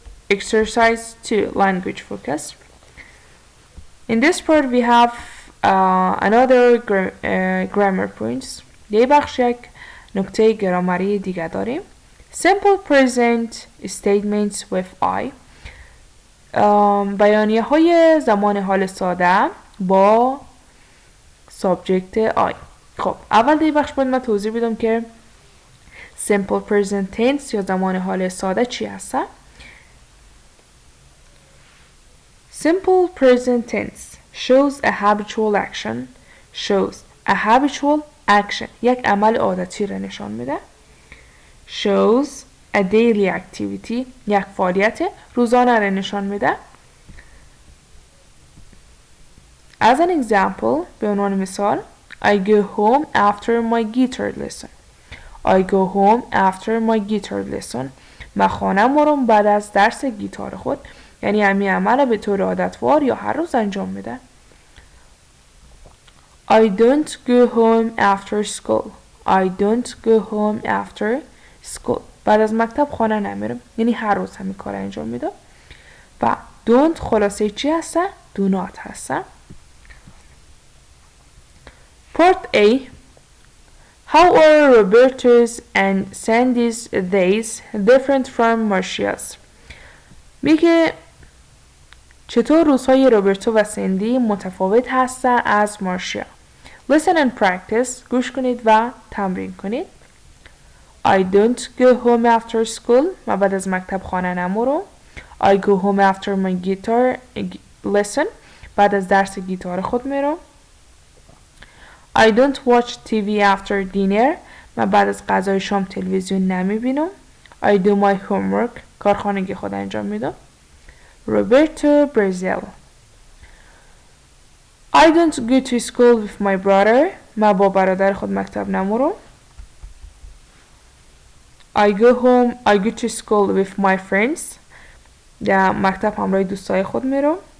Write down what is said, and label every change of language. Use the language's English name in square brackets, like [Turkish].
[English] Exercise 2, language focus. In this part we have another grammar points. [Persian] یه بخش یک نکته گرامری دیگه داریم. [English] Simple present statements with I. [Persian] بیانیه های زمان حال ساده با subject I. خب اول در بخش باید من توضیح بدم که simple present tense یا زمان حال ساده چی هسته. [English] Simple present tense shows a habitual action. Shows a habitual action. [Persian] یک عمل عادتی را نشان میده. [English] Shows a daily activity. [Persian] یک فعالیت روزانه را نشان میده. [English] As an example, [Persian] به عنوان مثال [English] I go home after my guitar lesson. I go home after my guitar lesson. [Persian] من خانه میرم بعد از درس گیتار خود. یعنی همین عمل به طور عادتوار یا هر روز انجام میده. [English] I don't go home after school. I don't go home after school. [Persian] بعد از مکتب خانه نمیرم. یعنی هر روز همین کار انجام میده. و don't خلاصه چی هسته؟ do not هسته. [English] Part A. How are Roberto's and Sandy's days different from Marcia's? [Persian] میگه چطور روزهای روبرتو و سندی متفاوت هسته از مارشیا. [English] Listen and practice. [Persian] گوش کنید و تمرین کنید. [English] I don't go home after school. [Persian] من بعد از مکتب خانه نمیرم. [English] I go home after my guitar lesson. [Persian] بعد از درس گیتار خود میرم. [English] I don't watch TV after dinner. [Persian] من بعد از غذای شام تلویزیون نمیبینم. [English] I do my homework. [Persian] کارخانگی خود انجام میدم. [English] Roberto Brazil. I don't go to school with my brother. [Persian] من با برادر خود مکتب نمورم. [English] I go to school with my friends. [Persian] در مکتب همراه دوستای خود میرم.